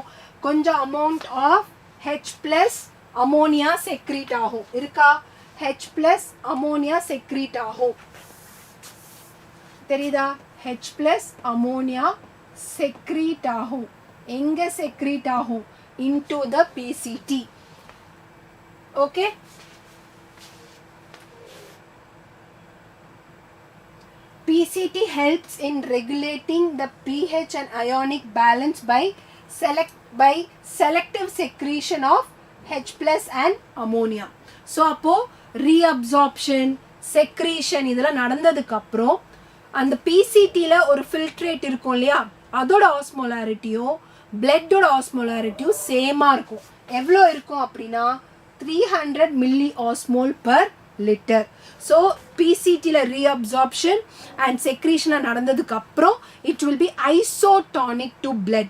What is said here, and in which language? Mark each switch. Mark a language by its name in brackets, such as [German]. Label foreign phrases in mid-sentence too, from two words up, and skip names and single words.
[Tamil] கொஞ்சம் [English] amount of H+ ammonia secrete [Tamil] ஆகும். இருக்கா? [English] H+ ammonia secrete [Tamil] ஆகும். தெரியுதா? [English] H+ ammonia secrete [Tamil] ஆகும். எங்கே செக்ரீட் ஆகும்? [English] into the PCT. Okay? PCT helps in regulating the pH and ionic balance by selective secretion of H+ and ammonia. [Tamil] So அப்போ [English] reabsorption, secretion [Tamil] இதெல்லாம் நடந்ததுக்கு அப்புறம் அந்த PCTல ஒரு ஃபில்ட்ரேட் இருக்கும் இல்லையா? அதோட ஆஸ்மோலாரிட்டியும் பிளட்டோட ஆஸ்மோலாரிட்டியும் சேமாக இருக்கும். எவ்வளோ இருக்கும் அப்படின்னா 300 [English] milli osmol per liter. so PCTயில் reabsorption and secretionஆக நடந்ததுக்கு அப்புறம் it will be isotonic to blood.